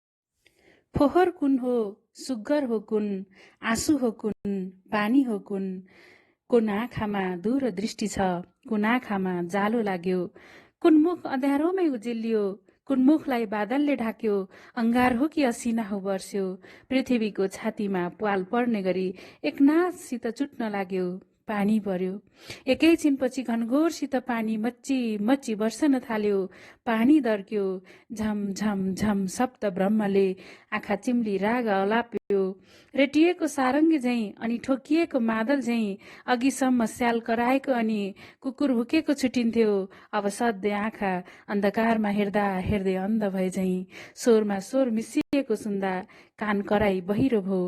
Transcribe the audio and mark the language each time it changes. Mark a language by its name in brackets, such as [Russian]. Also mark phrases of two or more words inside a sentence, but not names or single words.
[Nepali] फोहर कुन हो, सुग्गर हो कुन, आँसु हो कुन, पानी हो कुन आँखामा दूरदृष्टि छ, कुन आँखामा जालो लाग्यो, कुन मुख अँध्यारोमै उजेलियो, कुन मुखलाई बादलले ढाक्यो, अंगार हो कि असिना हो बर्स्यो। पृथ्वीको छातीमा प्वाल पर्ने गरी एकनाथसित चुट्न लाग्यो। पानी पर्यो। एकैछिनपछि घनघोरसित पानी मच्ची बर्सन थाल्यो। पानी दर्क्यो। झम झम झम शब्द ब्रह्मले आँखा चिम्ली राग अलाप्यो। रेटिएको सारङ्गी झैं अनि ठोकिएको मादल झैं अघिसम्म स्याल कराएको अनि कुकुर भुकेको छुटिन्थ्यो। अब सधैँ आँखा अन्धकारमा हेर्दा हेर्दै अन्ध भए झैं स्वरमा स्वर मिसिएको सुन्दा कान कराई बहिरो भो।